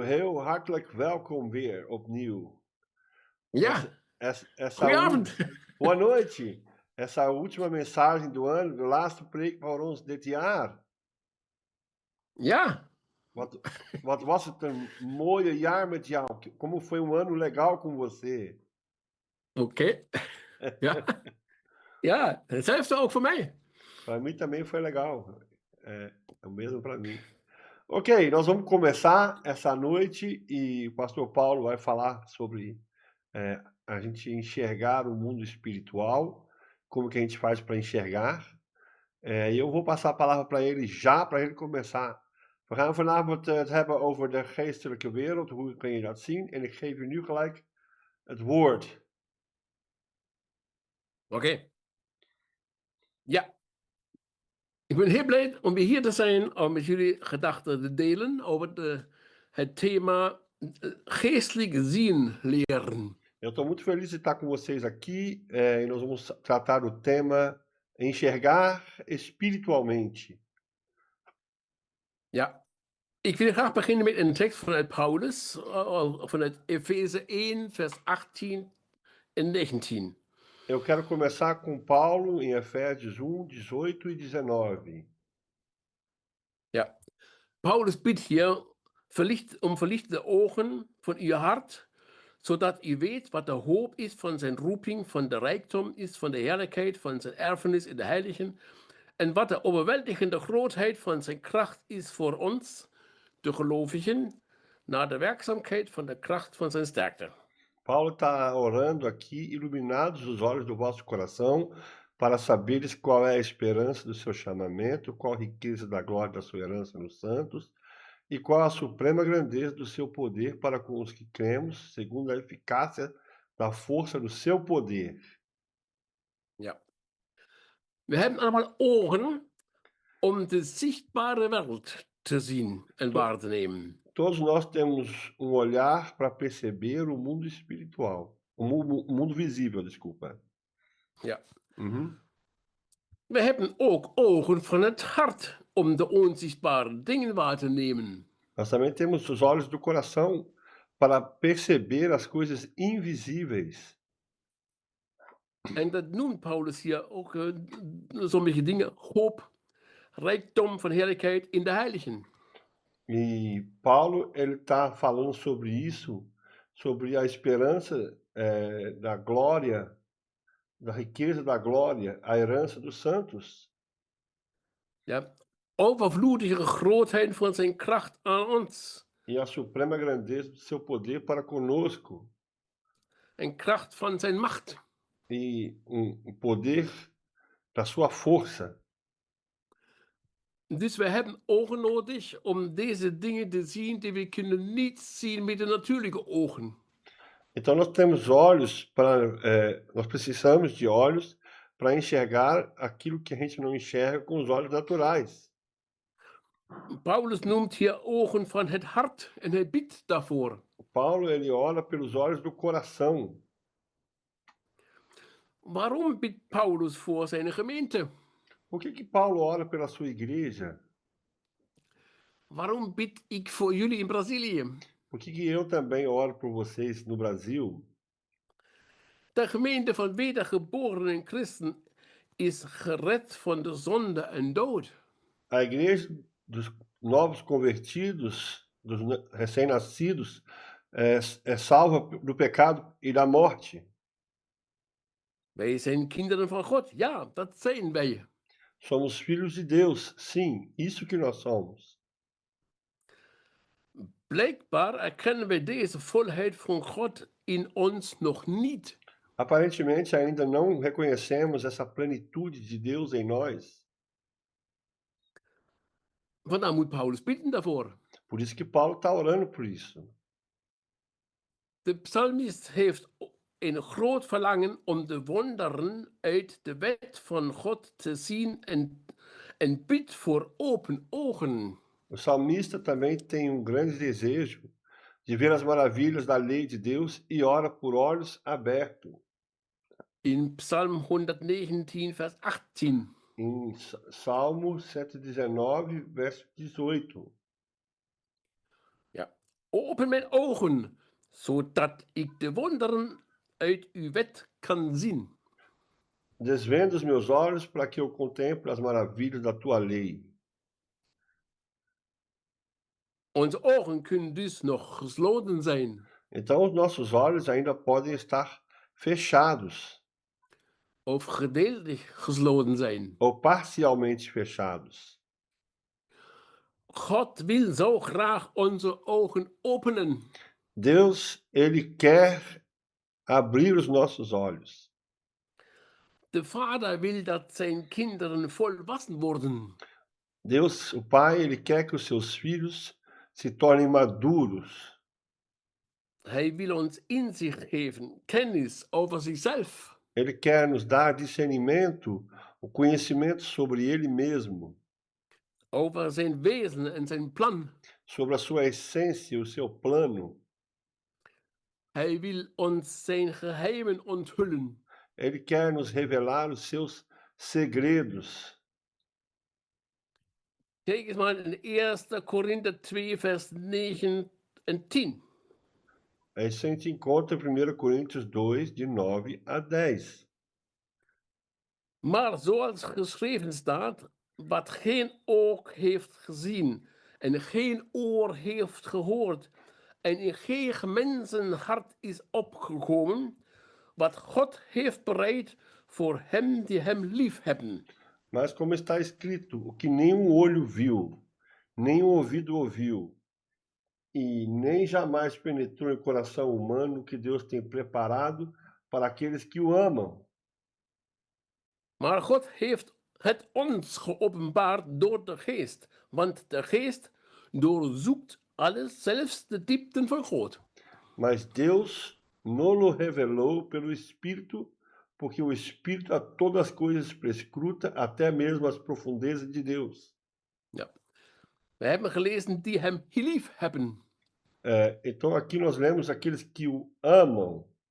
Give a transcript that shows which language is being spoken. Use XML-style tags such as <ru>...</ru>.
<nl>Heel hartelijk welkom weer opnieuw. Ja,</nl> <pt>Essa, essa, essa</pt> <nl>goedenavond.</nl> <pt>u- Boa noite. Essa última mensagem do ano,</pt> <nl>de laatste preek voor ons dit jaar. Ja, Wat, wat was het een mooie jaar met jou?</nl> <pt>Como foi um ano legal com você?</pt> <nl>oké. Ja, ja, hetzelfde ook voor mij.</nl> <pt>Para mim também foi legal. É o mesmo para mim. Ok, nós vamos começar essa noite e o pastor Paulo vai falar sobre a gente enxergar o mundo espiritual, como que a gente faz para enxergar. E eu vou passar a palavra para ele já, para ele começar.</pt> <nl>We gaan vanavond het hebben over de geestelijke wereld, hoe kun je dat zien? En ik geef u nu gelijk het woord. Oké. Ja, ik ben heel blij om weer hier te zijn, om met jullie gedachten te delen over het thema geestelijk zien leren.</nl> <pt>Eu estou muito feliz de estar com vocês aqui e nós vamos tratar do tema enxergar espiritualmente.</pt> <nl>Ja, ik wil graag beginnen met een tekst vanuit Paulus, vanuit Efeze 1, vers 18 en 19.</nl> <pt>Eu quero começar com Paulo em Efésios 1, 18 e 19.</pt> <nl>Ja, Paulus bidt hier verlichtende ogen van uw hart, zodat u weet wat de hoop is van zijn roeping, van de rijkdom is van de heerlijkheid, van zijn erfenis in de heiligen, en wat de overweldigende grootheid van zijn kracht is voor ons, de gelovigen, naar de werkzaamheid van de kracht van zijn sterkte.</nl> <pt>Paulo está orando aqui, iluminados os olhos do vosso coração, para saberes qual é a esperança do seu chamamento, qual a riqueza da glória da sua herança nos santos, e qual a suprema grandeza do seu poder para com os que cremos, segundo a eficácia da força do seu poder.</pt> <nl>Ja. We hebben allemaal ogen om de zichtbare wereld te zien en waar te nemen.</nl> <pt>Todos nós temos um olhar para perceber o mundo espiritual, o mundo visível, desculpa.</pt> <nl>Ja. Uhum. We hebben ook ogen van het hart om de onzichtbare dingen waar te nemen.</nl> <pt>Nós também temos os olhos do coração para perceber as coisas invisíveis.</pt> <nl>En dat noemt Paulus hier ook sommige dingen. Hoop, rijkdom van heerlijkheid in de heiligen.</nl> <pt>E Paulo ele está falando sobre isso, sobre a esperança da glória, da riqueza da glória, a herança dos santos.</pt> <nl>Ja. Overvloedige grootheid van zijn kracht aan ons.</nl> <pt>E a suprema grandeza do seu poder para conosco.</pt> <nl>En kracht van zijn macht.</nl> <pt>E poder da sua força.</pt> <nl>Dus we hebben ogen nodig om deze dingen te zien die we kunnen niet zien met de natuurlijke ogen.</nl> <pt>Então nós temos olhos para, nós precisamos de olhos para enxergar aquilo que a gente não enxerga com os olhos naturais.</pt> <nl>Paulus noemt hier ogen van het hart en hij bidt daarvoor.</nl> <pt>Paulo ele ora pelos olhos do coração.</pt> <nl>Waarom bidt Paulus voor zijn gemeente?</nl> <pt>Por que Paulo ora pela sua igreja?</pt> <nl>Waarom bid ik voor jullie in Brazilië?</nl> <pt>Por que eu também oro por vocês no Brasil?</pt> <nl>De gemeente van wedergeborenen christen is gered van de zonde en dood.</nl> <pt>A igreja dos novos convertidos, dos recém-nascidos, é salva do pecado e da morte.</pt> <nl>Wij zijn kinderen van God. Ja, dat zijn wij.</nl> <pt>Somos filhos de Deus, sim, isso que nós somos.</pt> <nl>Blijkbaar erkennen wij deze volheid van God in ons nog niet.</nl> <pt>Aparentemente ainda não reconhecemos essa plenitude de Deus em nós.</pt> <nl>Vandaar moet Paulus bidden daarvoor.</nl> <pt>Por isso que Paulo está orando por isso.</pt> <nl>De psalmist heeft een groot verlangen om de wonderen uit de wet van God te zien en bidt voor open ogen.</nl> <pt>O salmista também tem grande desejo de ver as maravilhas da lei de Deus e ora por olhos abertos.</pt> <nl>In Psalm 119, vers 18.</nl> <pt>em Salmo 119, verso 18.</pt> <nl>Ja. Open mijn ogen, zodat ik de wonderen uit uw wet kan zien.</nl> <pt>Desvenda os meus olhos para que eu contemple as maravilhas da tua lei.</pt> <nl>Onze ogen kunnen dus nog gesloten zijn,</nl> <pt>Então, os nossos olhos ainda podem estar fechados</pt> <nl>of gedeeltelijk gesloten zijn.</nl> <pt>ou parcialmente fechados.</pt> <nl>God wil zo graag onze ogen openen.</nl> <pt>Deus, ele quer abrir os nossos olhos.</pt> <nl>De vader wil dat zijn kinderen volwassen worden.</nl> <pt>Deus, o Pai, ele quer que os seus filhos se tornem maduros.</pt> <nl>Hij wil ons inzicht geven, kennis over zichzelf.</nl> <pt>Ele quer nos dar discernimento, o conhecimento sobre ele mesmo,</pt> <nl>Over zijn wezen en zijn plan.</nl> <pt>sobre a sua essência, o seu plano.</pt> <nl>Hij wil ons zijn geheimen onthullen.</nl> <pt>Ele quer nos revelar os seus segredos.</pt> <nl>Kijk eens maar in 1 Korinther 2, vers 9 en 10.</nl> <pt>Isso a gente encontra em 1 Coríntios 2, de 9 a 10.</pt> <nl>Maar zoals geschreven staat, wat geen oog heeft gezien en geen oor heeft gehoord en in geen mensenhart is opgekomen, wat God heeft bereid voor hem die hem lief hebben.</nl> <pt>Mas como está escrito, o que nenhum olho viu, nem um ouvido ouviu, e nem jamais penetrou em coração humano o que Deus tem preparado para aqueles que o amam.</pt> <nl>Maar God heeft het ons geopenbaard door de geest, want de geest doorzoekt alles, zelfs de diepten van God.</nl> <pt>Mas Deus não-lo revelou pelo Espírito, porque o Espírito a todas as coisas prescruta, até mesmo as profundezas de Deus.</pt> <nl>Ja. We hebben gelezen die hem lief hebben.</nl> <pt>Então aqui nós lemos aqueles que o amam.</pt>